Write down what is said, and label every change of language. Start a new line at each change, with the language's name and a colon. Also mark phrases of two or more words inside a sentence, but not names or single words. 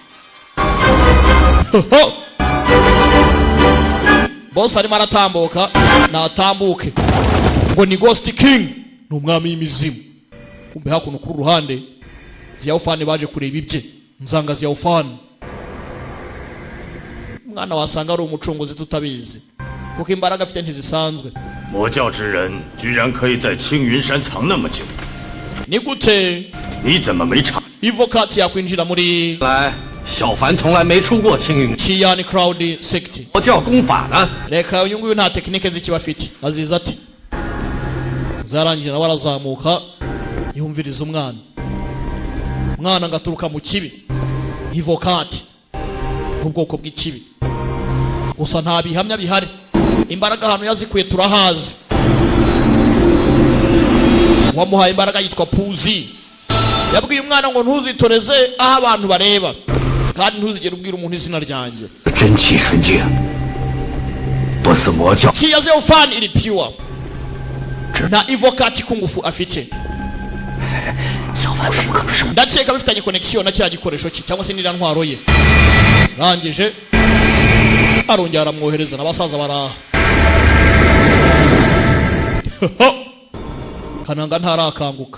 Kinyarwanda: Boss arimo aratambuka natambuke ngo ni Ghost King ni umwami w'imizimu. Kumbe hakuno ku ruhande Ziyaofani baje kureba ibye nzanga Ziyaofani mwana wasanga ari umucunguzi tutabizi kuko imbaraga afite ntizisanzwe.
Chinese: 魔教之人居然可以在青云山藏那么久，
Kinyarwanda: ni gute
Chinese: 你怎么没察？
Kinyarwanda: Ivokati yakwinjira muri
Chinese: 来，小凡从来没出过青云
Kinyarwanda: Chiyani Crowd Sect
Chinese: 魔教功法呢。
Kinyarwanda: reka uyu nguyu nta tekinike z'ikibafite aziza ati zarangije nawe arazamuka yumviriza umwana ngaturuka mu kibi Ivokati ubwoko bw'ikibi gusa nta bihamya bihari. Imbaraga hano yazikuye turahazi. Wamuhaye imbaraga yitwa Puzi. Yabwiye umwana ngo ntuzitoreze aho abantu bareba kandi ntuzigere ubwira umuntu izina ryanjye.
Chinese: 真气纯净，不似魔教。
Kinyarwanda: Chi ya Ziyaofani iri pure. Na Ivokati kungufu afite. Ndakeka bifitanye connection na kiriya gikoresho cye cyangwa se n'iriya ntwaro ye. Rangije arongera aramwohereza n'abasaza baraha. Kananga ntarakanguka.